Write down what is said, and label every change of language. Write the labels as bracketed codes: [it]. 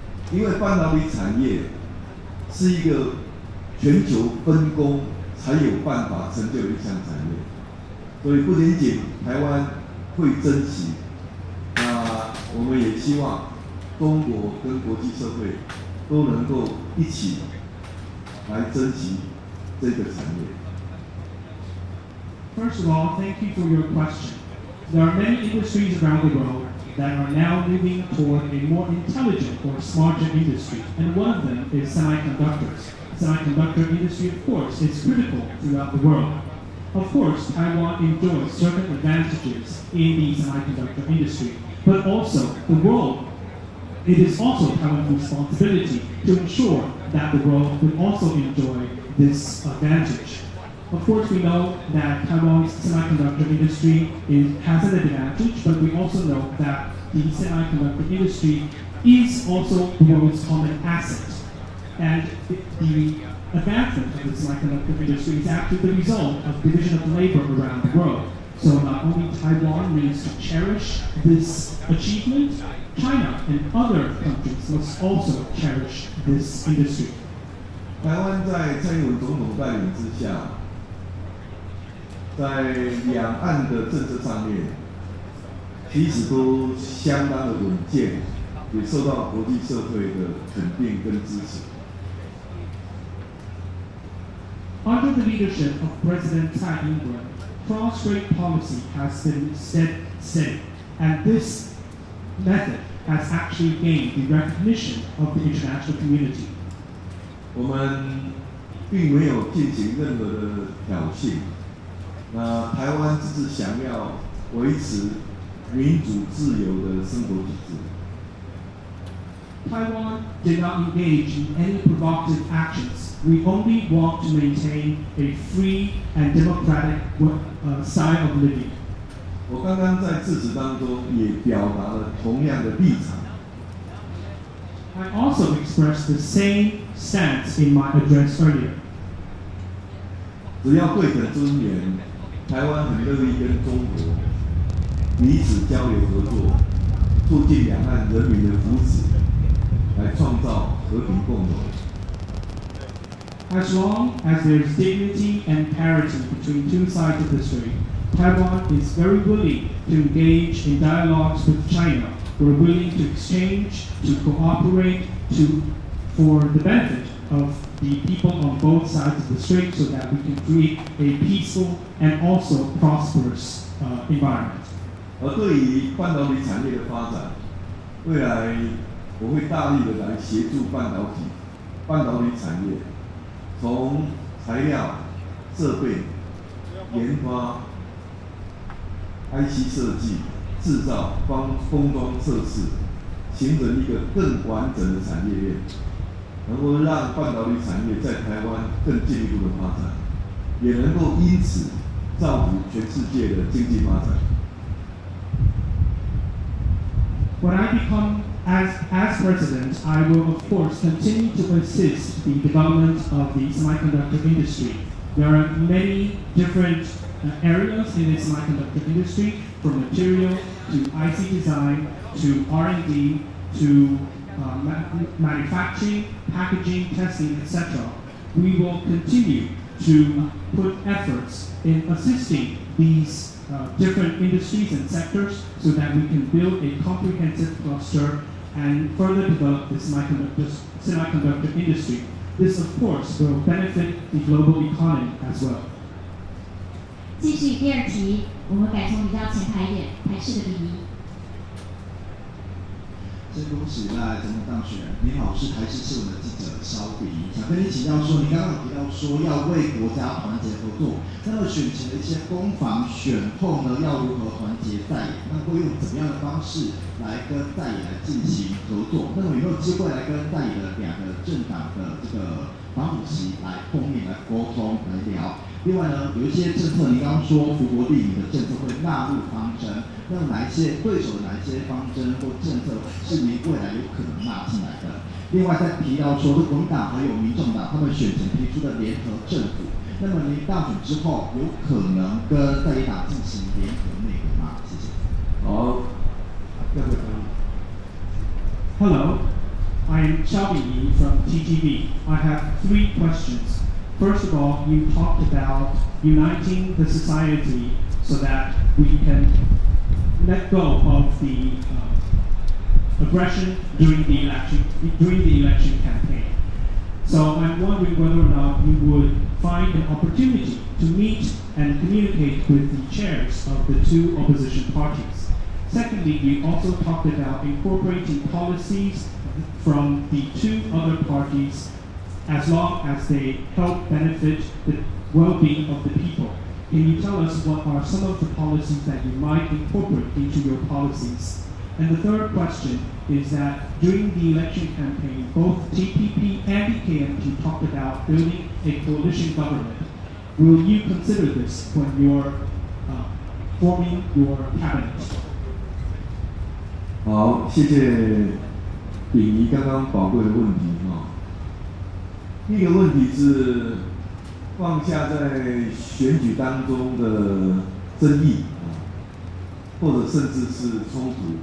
[zh] 因为半导体产业是一个全球分工才有办法成就的一项产业，所以不仅仅台湾会珍惜，那我们也希望中国跟国际社会都能够一起来珍惜这个产业。 [en] First of all, thank you for your question. There are many industries around the world that are now moving toward a more intelligent or smarter industry, and one of them is semiconductors. Semiconductor industry, of course, is critical throughout the world. Of course, Taiwan enjoys certain advantages in the semiconductor industry, but also it is also Taiwan's responsibility to ensure that the world will also enjoy this advantage. Of course, we know that Taiwan's semiconductor industry has an advantage, but we also know that the semiconductor industry is also the world's common asset. And the advancement of the semiconductor industry is actually the result of division of labor around the world. So not only Taiwan needs to cherish this achievement, China and other countries must also cherish this industry. [zh] 台湾在蔡英文总统带领之下，在两岸的政策上面，其实都相当的稳健，也受到国际社会的肯定跟支持。 [en] Under the leadership of President Tsai Ing-wen, cross-strait policy has been steady, and this method has actually gained the recognition of the international community. [zh] 我们并没有进行任何的挑衅。那台湾只是想要维持民主自由的生活体制。 [en] Taiwan did not engage in any provocative actions. We only want to maintain a free and democratic style of living. [zh] 我刚刚在致辞当中也表达了同样的立场。 [en] I also expressed the same stance in my address earlier. [zh] 只要对等尊严，台湾很乐意跟中国彼此交流合作，促进两岸人民的福祉，来创造和平共荣。 [en] As long as there is dignity and parity between two sides of the strait, Taiwan is very willing to engage in dialogues with China. We're willing to exchange, to cooperate, for the benefit of the people on both sides of the strait so that we can create a peaceful and also prosperous environment. [zh] 而对于半导体产业的发展，未来我会大力的来协助半导体产业。从材料、设备、研发、IC 设计、制造、封装测试，形成一个更完整的产业链，能够让半导体产业在台湾更进一步的发展，也能够因此造福全世界的经济发展。 [en] When I become as president, I will of course continue to assist the development of the semiconductor industry. There are many different areas in the semiconductor industry, from material to IC design to R&D to manufacturing, packaging, testing, etc. We will continue to put efforts in assisting these different industries and sectors so that we can build a comprehensive cluster and further develop the semiconductor industry. This, of course, will benefit the global economy as well. [zh] 继续第二题，我们改从比较前排一点，排斥的第一。先恭喜赖总统当选。您好，是台视新闻的记者肖比，想跟您请教说，您刚刚有提到说要为国家团结合作，那么选前的一些攻防选后呢，要如何团结在野？那会用怎么样的方式来跟在野来进行合作？那么有没有机会来跟在野的两个政党的这个党主席来碰面、来沟通、来聊？另外呢，有一些政策，您刚刚说福国利民的政策会纳入方针，那么哪一些对手的哪一些方针或政策是您未来有可能纳进来的？另外再提到说，国民党还有民众党他们选前提出的联合政府，那么您当选之后有可能跟在野党进行联合内阁吗？谢谢。好，要不要？ [en] Hello, I'm Xiaobi Yi from TTV. I have 3 questions. First of all, you talked about uniting the society so that we can let go of the aggression during the election campaign. So I'm wondering whether or not you would find an opportunity to meet and communicate with the chairs of the two opposition parties. Secondly, we also talked about incorporating policies from the two other parties as long as they help benefit the well-being of the people. Can you tell us what are some of the policies that you might incorporate into your policies? And the third question is that during the election campaign, both TPP and the KMT talked about building a coalition government. Will you consider this when you're forming your cabinet? [zh] 好，谢谢秉仪刚刚宝贵的问题哈。第一个问题是放下在选举当中的争议啊，或者甚至是冲突。